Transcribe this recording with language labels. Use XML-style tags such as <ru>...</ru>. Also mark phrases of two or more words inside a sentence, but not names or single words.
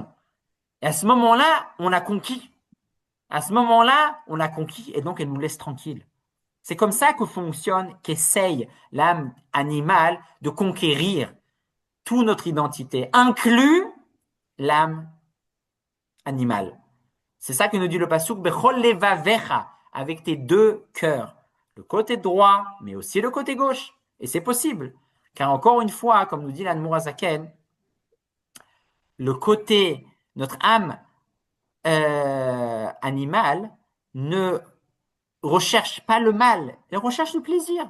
<fr>Et à ce moment-là, on a conquis. À ce moment-là, on a conquis et donc elle nous laisse tranquilles. C'est comme ça que fonctionne, qu'essaye l'âme animale de conquérir toute notre identité, inclus l'âme animale. C'est ça que nous dit le pasuk,</fr> <he>בכל לבבך,</he> <fr>avec tes deux cœurs, le côté droit, mais aussi le côté gauche. Et c'est possible, car encore une fois, comme nous dit l'Admour Azaken, le côté, notre âme animale ne recherche pas le mal, elle recherche le plaisir.</fr>